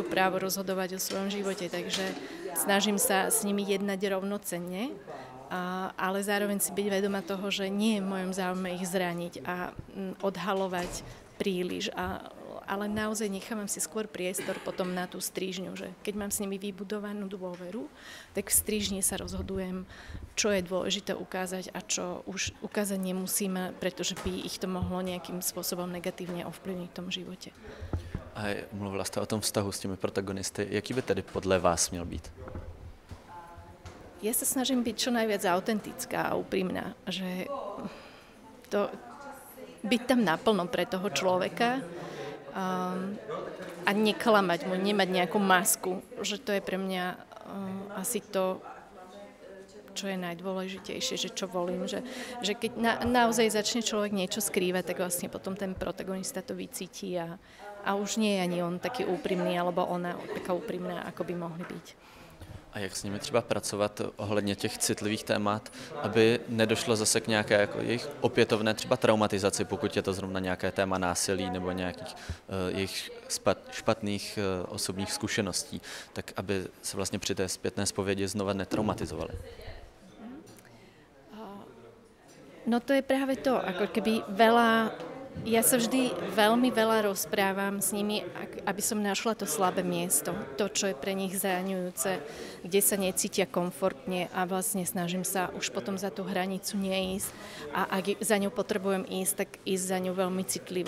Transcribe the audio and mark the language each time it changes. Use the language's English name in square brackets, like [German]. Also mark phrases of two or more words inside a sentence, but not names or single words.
[Slovak] právo rozhodovať o svojom živote, takže snažím sa s nimi jednať rovnocenne, ale zároveň si byť vedoma toho, že nie je v mojom záujme ich zraniť a odhalovať príliš, ale naozaj nechávam si skôr priestor potom na tú strížňu, že keď mám s nimi vybudovanú dôveru, tak v strížni sa rozhodujem, čo je dôležité ukázať a čo už ukázať nemusíme, pretože by ich to mohlo nejakým spôsobom negatívne ovplyvniť v tom živote. [Czech] A mluvila jste o tom vztahu s těmi protagonisty. Jaký by tedy podle vás měl být? [Slovak] Ja sa snažím byť čo najviac autentická a úprimná, že byť tam naplno pre toho človeka a neklamať mu, nemať nejakú masku, že to je pre mňa asi to, čo je najdôležitejšie, že čo volím, že keď naozaj začne človek niečo skrývať, tak vlastne potom ten protagonista to vycíti a už nie je ani on taký úprimný, alebo ona taká úprimná, ako by mohli byť. [Czech] A jak s nimi třeba pracovat ohledně těch citlivých témat, aby nedošlo zase k nějaké jako jejich opětovné třeba traumatizaci, pokud je to zrovna nějaké téma násilí nebo nějakých jejich špatných osobních zkušeností, tak aby se vlastně při té zpětné zpovědi znova netraumatizovali. [Slovak] No to je práve to, ako keby ja sa vždy veľmi veľa rozprávam s nimi, aby som našla to slabé miesto, to, čo je pre nich zraňujúce, kde sa necítia komfortne a vlastne snažím sa už potom za tú hranicu neísť a ak za ňou potrebujem ísť, tak ísť za ňou veľmi citlivo.